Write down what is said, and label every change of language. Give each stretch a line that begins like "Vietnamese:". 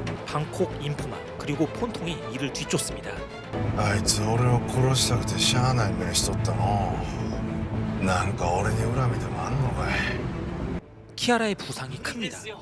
Korean: 방콕 인포마 그리고 폰통이 이를 뒤쫓습니다.
Japanese: あいつ俺を殺したくてしゃあない目しとったの。なんか俺に恨みでもあんのかい。
Korean: 키아라의 부상이 큽니다.